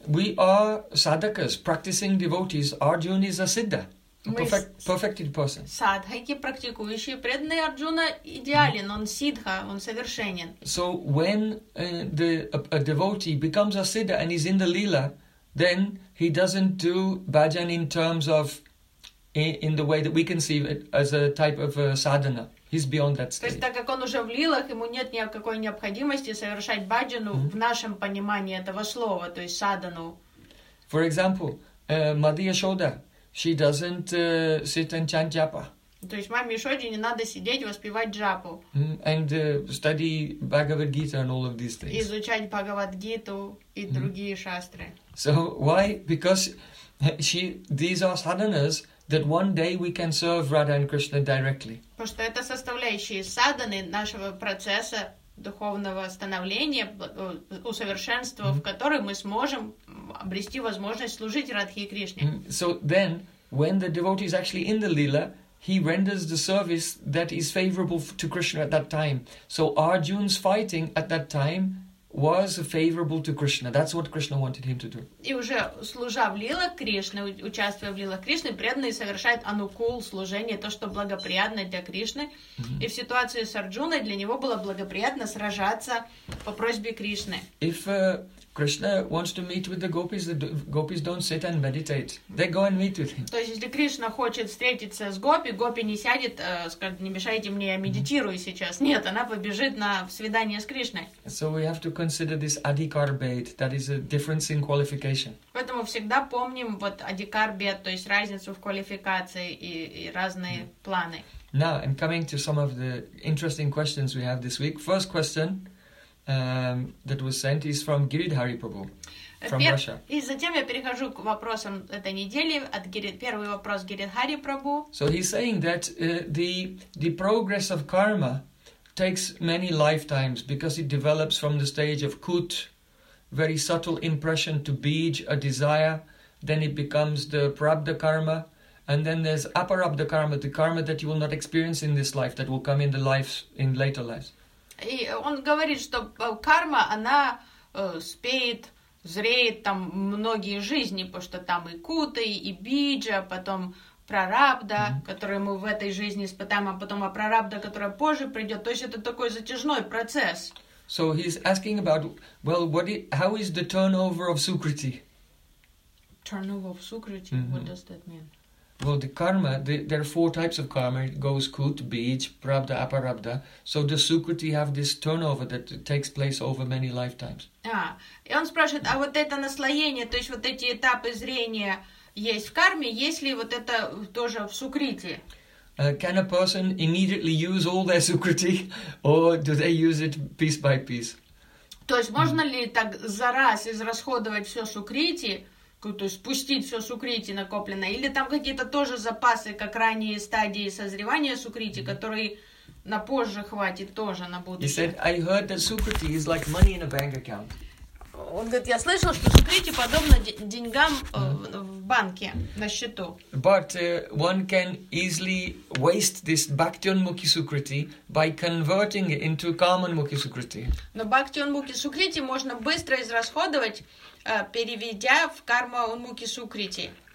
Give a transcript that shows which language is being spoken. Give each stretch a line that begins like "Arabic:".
English: We are sadhakas, practicing devotees. Arjuna is a siddha, perfected person.
Russian: Садхаки, практикующие, преданные. Арджуна идеален, он сиддха, он совершенен.
English: So when a devotee becomes a siddha and is in the lila, then he doesn't do bhajan in terms of in the way that we conceive it as a type of a sadhana. He's beyond that stage.
Russian: То есть так как он уже в лилах, ему нет никакой необходимости совершать баджану в нашем понимании этого слова, то есть садхану.
English: For example, Mother Yashoda, she doesn't sit and chant japa.
Russian: То есть маме Ишоде не надо сидеть воспевать джапу.
English: And study Bhagavad Gita and all of these things.
Russian: Изучать Бхагавад Гиту и другие шастры.
English: So why? Because these are sadhanas that one day we can serve Radha and Krishna directly.
Russian: Потому что это составляющие садханы нашего процесса духовного становления, усовершенствования, в которой мы сможем обрести возможность служить Радхе и Кришне.
English: So then, when the devotee is actually in the lila, he renders the service that is favorable to Krishna at that time. So Arjuna's fighting at that time was favorable to Krishna. That's what Krishna wanted him to do.
Russian: И уже служа в лилах Кришны, участвуя в лилах Кришны, преданный совершает анукул служение, то, что благоприятно для Кришны. И в ситуации с Арджуной для него было благоприятно сражаться по просьбе Кришны.
English: If Krishna wants to meet with the gopis don't sit and meditate. They go and meet with him.
Russian: То есть, если Кришна хочет встретиться с гопи, гопи не сядет, скажет, не мешайте мне, я медитирую сейчас. Нет, она побежит на свидание с Кришной.
English: So we have to consider this adhikar bhed, that is a difference in qualification.
Russian: Поэтому всегда помним вот adhikar bhed, то есть разницу в квалификации и разные планы.
English: Now, I'm coming to some of the interesting questions we have this week. First question that was sent is from Giridhari Prabhu from Russia.
Russian: И затем я перехожу к вопросам этой недели от первый вопрос Giridhari Prabhu.
English: So he's saying that the progress of karma takes many lifetimes because it develops from the stage of kut, very subtle impression to bij, a desire, then it becomes the prabdha karma, and then there's aparabdha karma, the karma that you will not experience in this life, that will come in the lives in later lives.
Russian: И он говорит, что карма, она спеет, зреет там многие жизни, потому что там и кута, и биджа, потом прарабдха, которую мы в этой жизни испытаем, а потом прарабдха, которая позже придет. То есть это такой затяжной процесс.
English: So he's asking about, well, how is the turnover of Sukriti? Turnover of Sukriti? What does that mean? Well, the karma, there are four types of karma. It goes kut, bij, prabdha, aparabdha. So the sukriti have this turnover that takes place over many lifetimes.
Russian: И он спрашивает, а вот это наслоение, то есть вот эти этапы зрения есть в карме, есть ли вот это тоже в сукрити?
English: Can a person immediately use all their sukriti, or do they use it piece by piece?
Russian: То есть можно ли так за раз израсходовать все сукрити, то есть спустить все сукрити накопленное, или там какие-то тоже запасы, как ранние стадии созревания сукрити, которые На позже хватит тоже, на будущее.
English: He said, I heard that Sukriti is like money in a bank account.
Russian: Он говорит, я слышал, что Сукрити подобно деньгам в банке, на счету.
English: But one can easily waste this Bhaktion Mukhi Sukriti by converting it into Kaman Mukhi Sukriti.
Russian: Но Bhaktion Mukhi Sukriti можно быстро израсходовать, переведя в Karma Mukhi Sukriti.